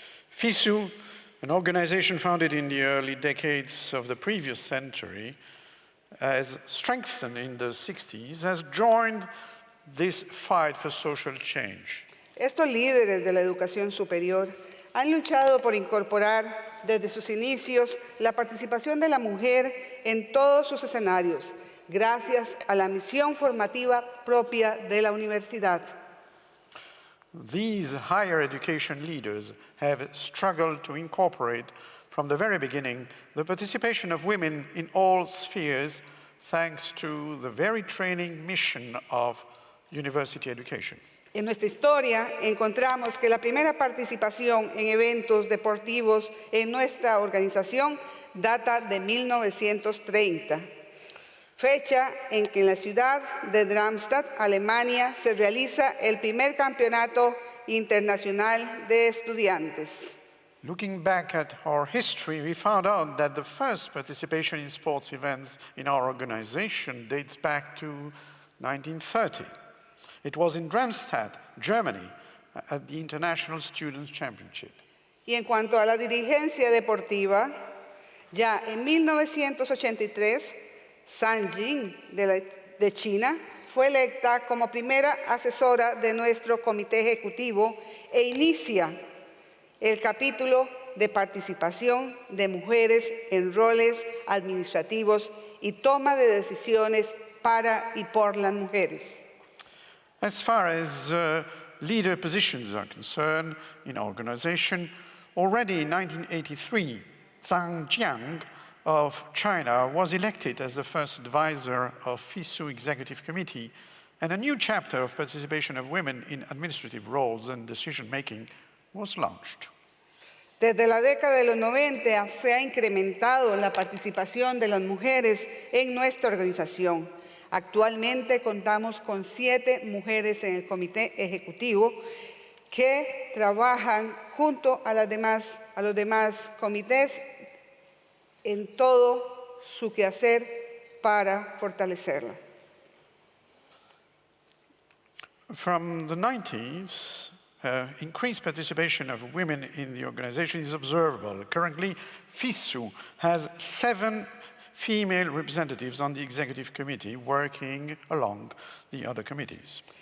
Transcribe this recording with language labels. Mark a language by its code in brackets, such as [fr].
[en] FISU, an organization founded in the early decades of the previous century, has strengthened in the 60s, has joined this fight for social change. [es] Estos líderes de la educación superior han luchado por incorporar desde sus inicios la participación de la mujer en todos sus escenarios, gracias a la misión formativa propia de la universidad. [en] These higher education leaders have struggled to incorporate from the very beginning the participation of women in all spheres thanks to the very training mission of university education. [es] En nuestra historia encontramos que la primera participación en eventos deportivos en nuestra organización data de 1930, fecha en que en la ciudad de Darmstadt, Alemania, se realiza el primer campeonato internacional de estudiantes. [en] Looking back at our history, we found out that the first participation in sports events in our organization dates back to 1930. It was in Darmstadt, Germany, at the International Students' Championship. [es] Y en cuanto a la dirigencia deportiva, ya en 1983, Zhang Jing de China fue electa como primera asesora de nuestro comité ejecutivo e inicia el capítulo de participación de mujeres en roles administrativos y toma de decisiones para y por las mujeres. [en] As far as leader positions are concerned in our organization, already in 1983, Zhang Jiang of China was elected as the first advisor of FISU Executive Committee, and a new chapter of participation of women in administrative roles and decision-making was launched. [es] Desde la década de los 90 se ha incrementado la participación de las mujeres en nuestra organización. Actualmente contamos con 7 mujeres en el comité ejecutivo que trabajan junto a los demás comités en todo su quehacer para fortalecerla. [en] From the 90s, increased participation of women in the organization is observable. Currently, FISU has 7 female representatives on the executive committee working along the other committees.